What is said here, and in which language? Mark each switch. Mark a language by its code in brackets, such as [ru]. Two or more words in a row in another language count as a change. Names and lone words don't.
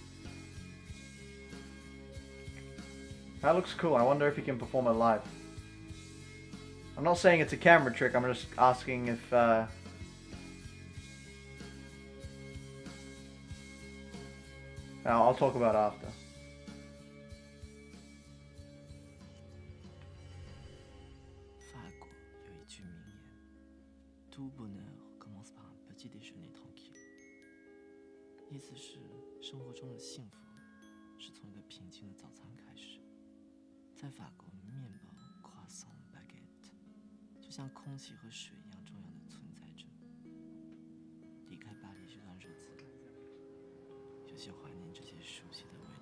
[en] That looks cool. I wonder if he can perform it live. I'm not saying it's a camera trick. I'm just asking if I'll talk about it after. [fr] Tout bonheur commence par un petit déjeuner tranquille. [zh] 意思是，生活中的幸福是从一个平静的早餐开始。在法国，面包 [fr] croissant baguette [zh] 就像空气和水一样重要的存在着。离开巴黎这段日子，有些怀念这些熟悉的味道。